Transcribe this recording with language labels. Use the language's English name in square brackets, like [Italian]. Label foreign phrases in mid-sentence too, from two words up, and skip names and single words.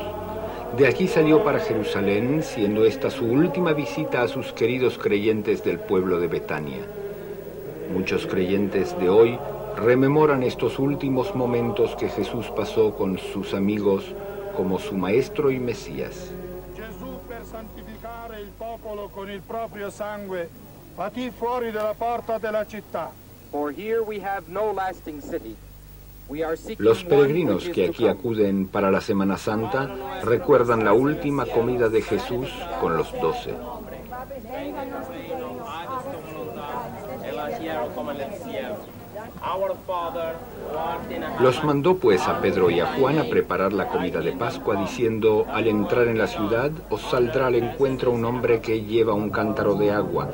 [Spanish] De aquí salió para Jerusalén, siendo esta su última visita a sus queridos creyentes del pueblo de Betania. Muchos creyentes de hoy rememoran estos últimos momentos que Jesús pasó con sus amigos como su maestro y Mesías. [Italian] Gesù, per santificare il popolo con il proprio sangue, patì fuori dalla porta della città. [English] For here we have no lasting city. [Spanish] Los peregrinos que aquí acuden para la Semana Santa recuerdan la última comida de Jesús con los 12. Los mandó pues a Pedro y a Juan a preparar la comida de Pascua, diciendo: al entrar en la ciudad os saldrá al encuentro un hombre que lleva un cántaro de agua.